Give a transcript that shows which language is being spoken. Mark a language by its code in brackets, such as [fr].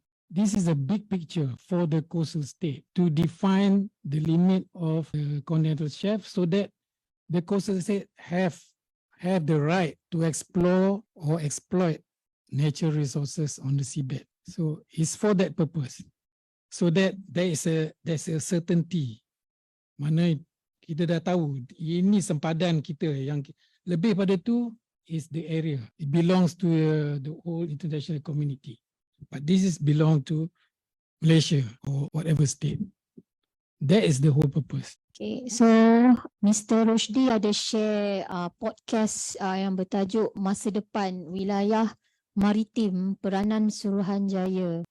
[en] This is a big picture for the coastal state to define the limit of the continental shelf so that the coastal state have the right to explore or exploit natural resources on the seabed. So it's for that purpose. So that there's a certainty. Mana [ms] Kita dah tahu ini sempadan kita. Yang lebih pada tu [en] is the area. It belongs to the whole international community. But this is belong to Malaysia or whatever state. That is the whole purpose. Okay, so [ms] Mr. Rushdie ada share podcast yang bertajuk Masa Depan Wilayah Maritim Peranan Suruhanjaya.